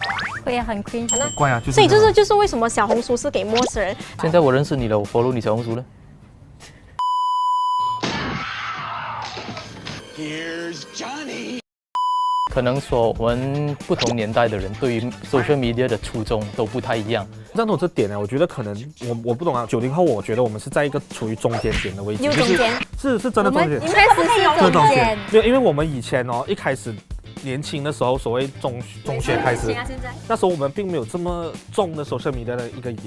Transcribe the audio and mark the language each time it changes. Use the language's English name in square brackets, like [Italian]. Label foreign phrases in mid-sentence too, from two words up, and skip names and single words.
[Chinese] 會很 cringe。怪啊，所以就是為什麼小紅書是給陌生人。現在我認識你了，我 follow 你小紅書了。 [English] Here's Johnny。 [Chinese] 可能說我們不同年代的人對於 [English] social media [Chinese] 的初衷都不太一樣。站到這點呢，我覺得可能我不懂啊。90後，我覺得我們是在一個處於中間點的位置，有中間，是真的中間，確實是中間。沒有，因為我們以前一開始年輕的時候，所謂中學開始，那時候我們並沒有這麼重的 [English] social media [Chinese] 的一個癮。